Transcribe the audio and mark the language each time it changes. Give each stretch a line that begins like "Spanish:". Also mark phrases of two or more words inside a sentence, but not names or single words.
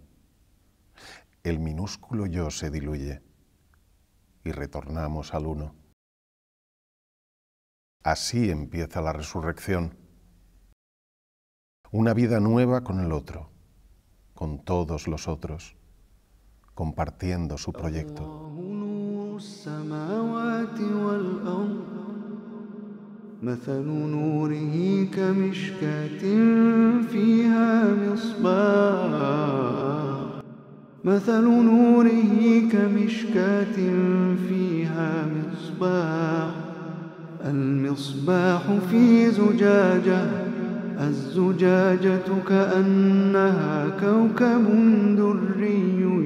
Spanish: El minúsculo yo se diluye y retornamos al uno. Así empieza la resurrección. una vida nueva con el otro, con todos los otros, compartiendo su proyecto.
Arabic: مثل نوره كمشكاة فيها مصباح مثل نوره كمشكاة فيها مصباح المصباح في زجاجة الزجاجة كأنها كوكب دري